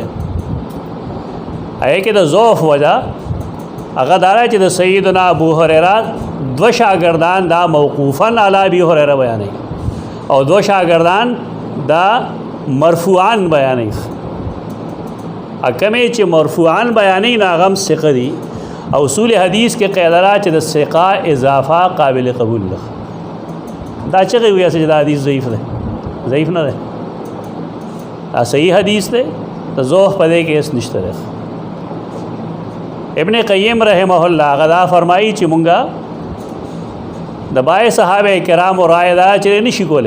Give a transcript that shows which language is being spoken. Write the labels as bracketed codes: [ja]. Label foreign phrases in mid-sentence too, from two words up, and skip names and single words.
[ps] هغې کې د ضعف وجه هغه دا دی چې د سیدنا ابو هریره 2 شاګردان دا [ar] موقوفاً علی ابي هریره [ps] بیانوي او 2 شاګردان دا مرفوعاً بیانوي. کومې چې مرفوعاً بیانوي نو هغه هم ثقه دي. اصول حدیث کې قاعده ده چې د ثقه اضافه قابل قبول ده. دا چې وایي چې دا حدیث ضعیف دی، ضعیف نه دی، دا صحیح حدیث دی، د ضعف په دې کې هیڅ نشته دی. ابن قیم [ar] رحمه الله [ps] غدا فرمایي چې مونږه د بای صحابه کرام رائے دا چې نشي کوله.